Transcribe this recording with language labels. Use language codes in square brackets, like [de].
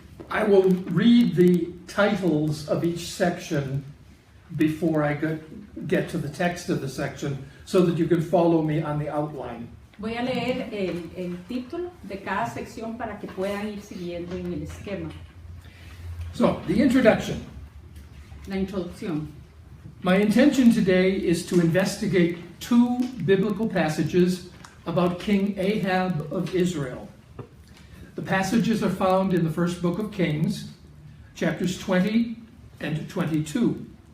[en] I will read the titles of each section before I get to the text of the section so that you can follow me on the outline. [es] Voy a leer el título de cada sección para que puedan ir siguiendo en el esquema. [en] So, the introduction. [es] La introducción. [en] My intention today is to investigate two biblical passages about King Ahab of Israel. The passages are found in the first book of Kings, chapters 20 and 22.